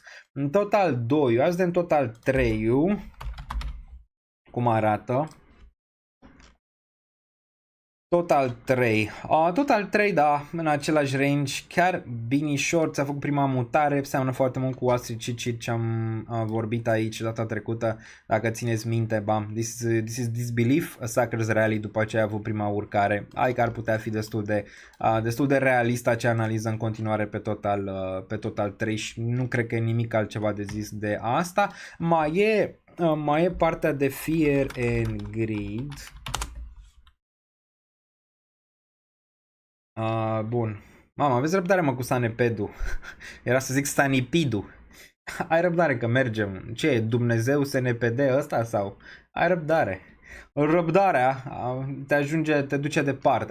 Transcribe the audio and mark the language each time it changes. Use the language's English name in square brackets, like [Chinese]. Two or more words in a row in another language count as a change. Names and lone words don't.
[Romanian] În total 2, azi de în total 3, cum arată? Total 3. Total 3, da, în același range, chiar binișor, ți-a făcut prima mutare, seamănă foarte mult cu Wall Street ce am vorbit aici data trecută, dacă țineți minte, bam, [English] this is disbelief, a sucker's rally, [Romanian] după ce a avut prima urcare, adică ar putea fi destul de realist acea analiză în continuare pe total 3 și nu cred că e nimic altceva de zis de asta. Mai e partea de [English] fear and greed. [Romanian] Bun. Mama, aveți răbdare, mă, cu Sanepedu. Era să zic Sanipidu. Ai răbdare că mergem. Ce e, Dumnezeu SNPD ăsta sau? Ai răbdare. Răbdarea te duce departe.